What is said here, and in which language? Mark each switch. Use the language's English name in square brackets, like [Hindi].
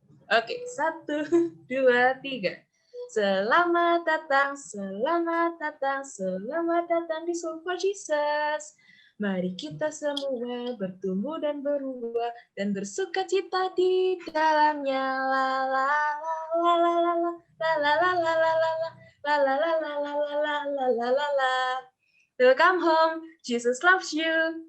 [Indonesian] Oke, 1, 2, 3. Selamat datang, selamat datang, selamat datang di Super Jesus. Mari kita semua bertumbuh dan berubah dan bersuka cita di dalamnya. La la la la la la la la la la la la la la la la la la la la la la. [English] Welcome home, Jesus loves you.